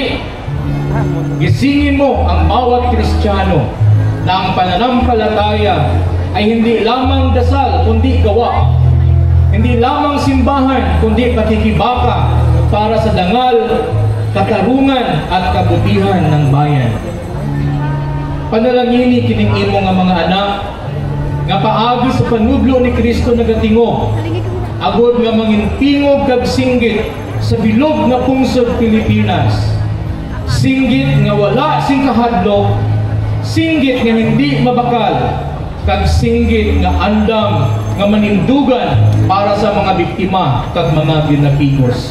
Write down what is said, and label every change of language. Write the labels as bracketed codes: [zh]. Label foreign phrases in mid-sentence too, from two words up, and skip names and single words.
[tl] Gisingin mo ang bawat Kristiyano na ang pananampalataya ay hindi lamang dasal kundi gawa. Hindi lamang simbahan kundi pakikibaka para sa dangal, katarungan at kabutihan ng bayan. [hil] Panalangini kining imo nga mga anak nga paagi sa panudlo ni Kristo nagatingo, agod nga mangintingog kag singgit sa bilog nga pungsod Pilipinas. Singgit nga wala sing kahadlok, singgit nga hindi mabakal, kag singgit nga andam nga manindugan para sa mga biktima kag mga ginapigos.